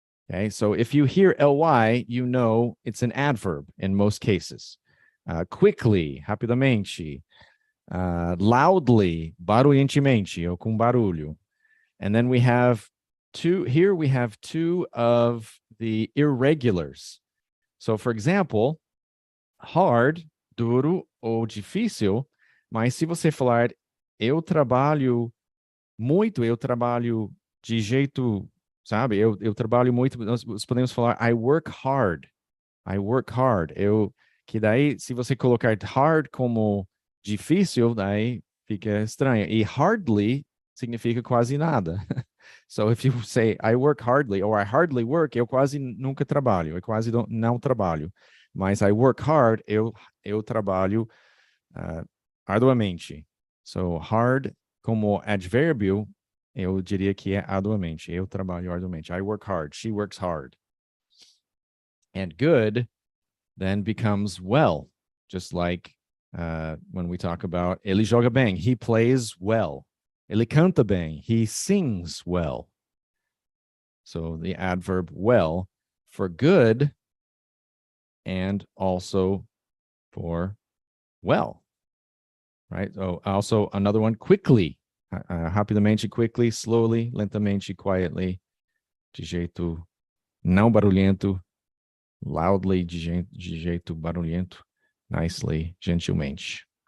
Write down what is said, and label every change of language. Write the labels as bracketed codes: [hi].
[en] Okay, so if you hear ly, you know it's an adverb in most cases. [pt] Quickly, rapidamente. Loudly, barulhentemente, ou com barulho. [en] And then we have two of the irregulars. [pt] So, for example, hard, duro ou difícil, mas se você falar eu trabalho muito, eu trabalho de jeito, sabe? Eu trabalho muito, nós podemos falar [en] I work hard. I work hard. [pt] Que daí, se você colocar hard como difícil, daí fica estranho. E hardly significa quase nada. [en] So if you say I work hardly or I hardly work, [pt] eu quase nunca trabalho, eu quase não trabalho. Mas [en] I work hard, [pt] eu trabalho arduamente. So hard como advérbio, eu diria que é arduamente. Eu trabalho arduamente. [en] I work hard. She works hard. And good then becomes well, just like when we talk about [pt] ele joga bem, [en] he plays well. [pt] Ele canta bem, [en] he sings well. So the adverb well for good and also for well, right? So also another one, quickly, [pt] rapidamente, [en] quickly, slowly, [pt] lentamente, [en] quietly, [pt] de jeito não barulhento, [en] loudly, [pt] de jeito barulhento, [en] nicely, [pt] gentilmente.